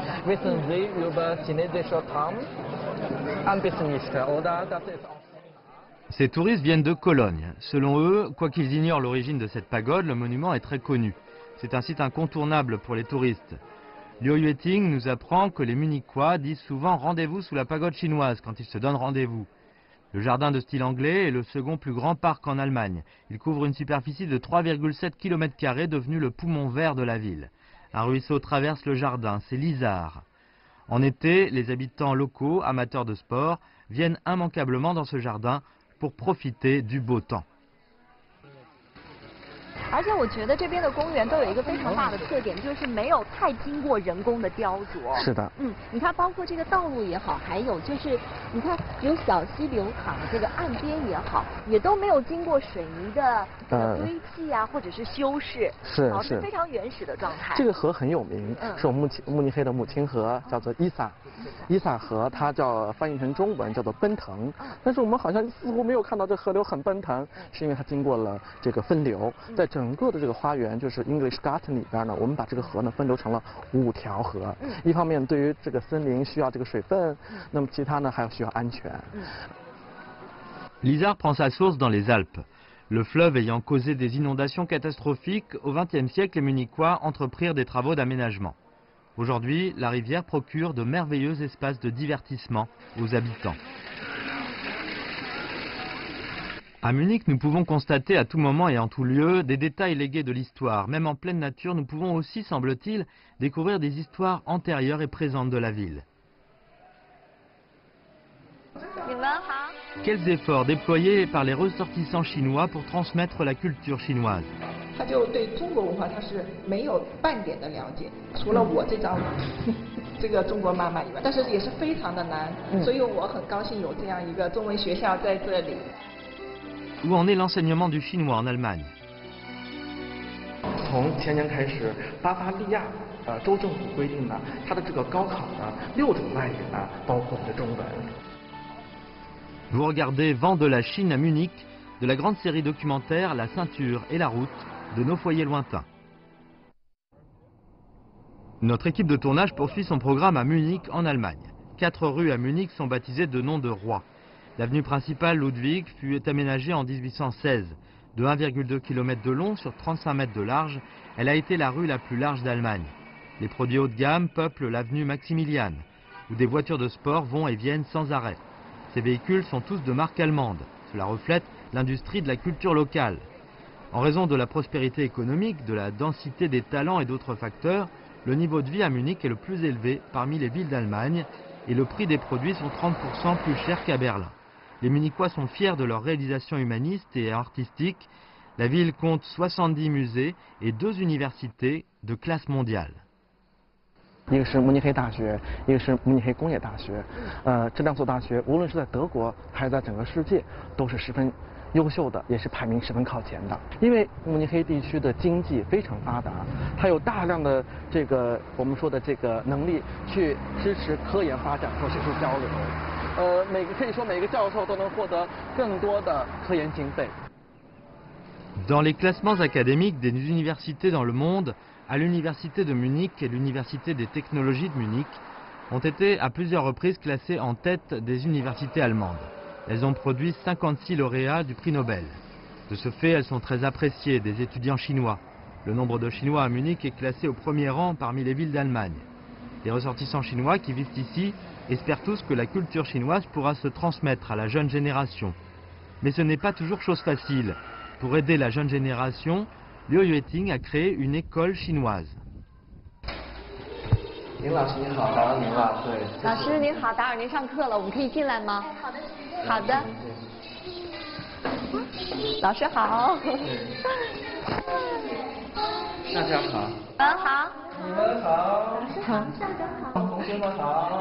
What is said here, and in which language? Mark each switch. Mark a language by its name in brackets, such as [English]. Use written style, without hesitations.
[German] Wissen Sie über chinesische Turm? Ein bisschen nicht, oder? Das ist auch [French] Ces touristes viennent de Cologne. Selon eux, quoi qu'ils ignorent l'origine de cette pagode, le monument est très connu. C'est un site incontournable pour les touristes. Liu Yueting nous apprend que les Munichois disent souvent rendez-vous sous la pagode chinoise quand ils se donnent rendez-vous. Le jardin de style anglais est le second plus grand parc en Allemagne. Il couvre une superficie de 3,7 km², devenu le poumon vert de la ville. Un ruisseau traverse le jardin, c'est l'Isar. En été, les habitants locaux, amateurs de sport, viennent immanquablement dans ce jardin pour profiter du beau temps. [Chinese] 而且我觉得这边的公园都有一个非常大的特点，就是没有太经过人工的雕琢。是的。你看，包括这个道路也好，还有就是你看有小溪流淌的这个岸边也好，也都没有经过水泥的堆砌啊，或者是修饰，是非常原始的状态。这个河很有名，是我们慕尼黑的母亲河，叫做伊萨河，它翻译成中文叫做奔腾，但是我们好像似乎没有看到这河流很奔腾，是因为它经过了这个分流，在整个的这个花园就是 English Garden 里边呢，我们把这个河呢分流成了5条河，一方面对于这个森林需要这个水分，那么其他呢还需要安全。 [French] L'Isar prend sa source dans les Alpes. Le fleuve ayant causé des inondations catastrophiques, au XXe siècle, les Munichois entreprirent des travaux d'aménagement. Aujourd'hui, la rivière procure de merveilleux espaces de divertissement aux habitants. À Munich, nous pouvons constater à tout moment et en tout lieu des détails légués de l'histoire. Même en pleine nature, nous pouvons aussi, semble-t-il, découvrir des histoires antérieures et présentes de la ville. Quels efforts déployés par les ressortissants chinois pour transmettre la culture chinoise? [Chinese] 他就对中国文化他是没有半点的了解，除了我这张这个中国妈妈以外，但是也是非常的难，所以我很高兴有这样一个中文学校在这里。 [French] Où en est l'enseignement du chinois en Allemagne? [Chinese] 从前年开始，巴伐利亚州政府规定呢，它的这个高考呢6种外语呢，包括这中文。 [French] Vous regardez Vent de la Chine à Munich, de la grande série documentaire La ceinture et la route de nos foyers lointains. Notre équipe de tournage poursuit son programme à Munich en Allemagne. 4 rues à Munich sont baptisées de noms de rois. L'avenue principale Ludwig fut aménagée en 1816. De 1,2 km de long sur 35 mètres de large, elle a été la rue la plus large d'Allemagne. Les produits haut de gamme peuplent l'avenue Maximilian, où des voitures de sport vont et viennent sans arrêt. Ces véhicules sont tous de marque allemande. Cela reflète l'industrie de la culture locale. En raison de la prospérité économique, de la densité des talents et d'autres facteurs, le niveau de vie à Munich est le plus élevé parmi les villes d'Allemagne et le prix des produits sont 30% plus cher qu'à Berlin. Les Munichois sont fiers de leur réalisation humaniste et artistique. La ville compte 70 musées et 2 universités de classe mondiale. [Chinese] 一个是慕尼黑大学，一个是慕尼黑工业大学。这2所大学无论是在德国还是在整个世界都是十分优秀的，也是排名十分靠前的。因为慕尼黑地区的经济非常发达，它有大量的这个我们说的这个能力去支持科研发展和学术交流。可以说每个教授都能获得更多的科研经费。 [French] Dans les classements académiques des universités dans le monde, à l'université de Munich et l'université des technologies de Munich ont été à plusieurs reprises classées en tête des universités allemandes. Elles ont produit 56 lauréats du prix Nobel. De ce fait, elles sont très appréciées des étudiants chinois. Le nombre de Chinois à Munich est classé au premier rang parmi les villes d'Allemagne. Les ressortissants chinois qui vivent ici espèrent tous que la culture chinoise pourra se transmettre à la jeune génération. Mais ce n'est pas toujours chose facile. Pour aider la jeune génération, Liu Yueting a créé une école chinoise. [Chinese] 林老师您好，打扰您了。对，老师您好，打扰您上课了，我们可以进来吗？好的。老师好。大家好。好。你们好。同学们好。